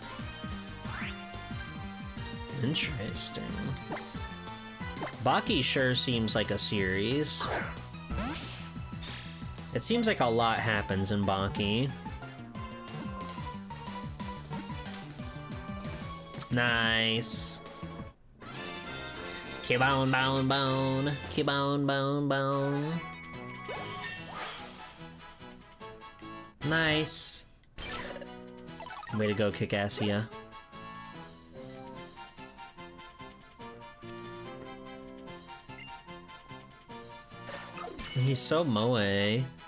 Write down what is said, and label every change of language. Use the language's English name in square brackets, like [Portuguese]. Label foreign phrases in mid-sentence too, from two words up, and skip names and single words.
[English] Interesting. Baki sure seems like a series. It seems like a lot happens in Baki. Nice. Cubone, bone, bone. Cubone, bone, bone. Nice. Way to go, Kickassia. He's so moe.